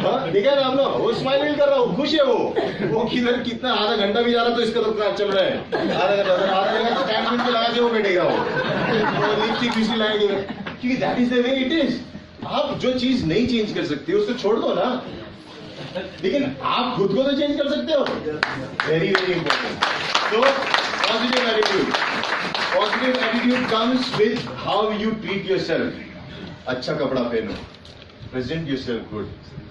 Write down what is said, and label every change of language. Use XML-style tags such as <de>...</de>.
<hi>देखा ना आप लोग, वो स्माइल व्हील कर रहा, वो खुश है. वो किधर कितना आधा घंटा भी जा रहा तो इसका तो कार चल रहा है. आधा घंटा स्टैंड व्हील पे लगा के वो बैठेगा, वो लिपस्टिक विस्टिक लगाएंगे, क्योंकि</hi> <en>That is the way it is.</en> <hi>आप जो चीज नहीं चेंज कर सकते उसको छोड़ दो ना, लेकिन आप खुद को तो चेंज कर सकते हो.</hi> <en>Very very important. तो positive attitude. Positive attitude comes with how you treat yourself.</en> <hi>अच्छा कपड़ा पहनो,</hi> <en>present yourself good.</en>